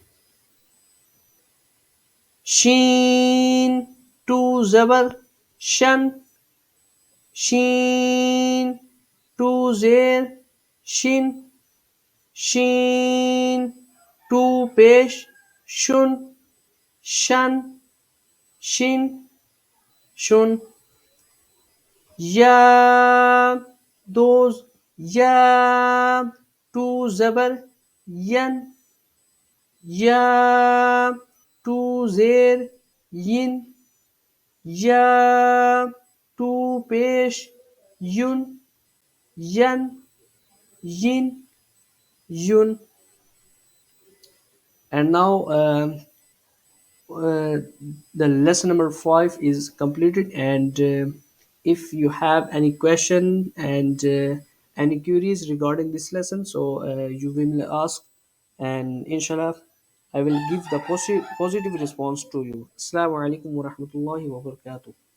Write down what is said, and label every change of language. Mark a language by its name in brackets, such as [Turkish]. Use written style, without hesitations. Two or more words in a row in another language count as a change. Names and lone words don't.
[Urdu] شین ٹو زبر شن شین ٹو زیر شن شین ٹو پیش شن شن شن شن یا دوز یا ٹو زبر ین یا ٹو زیر ین یا ٹو پیش یون ین yin yun. [English] And now uh, the lesson number 5 is completed, and if you have any question and any queries regarding this lesson, so you will ask, and inshallah I will give the positive response to you. [Arabic] السلام عليكم ورحمة الله وبركاته.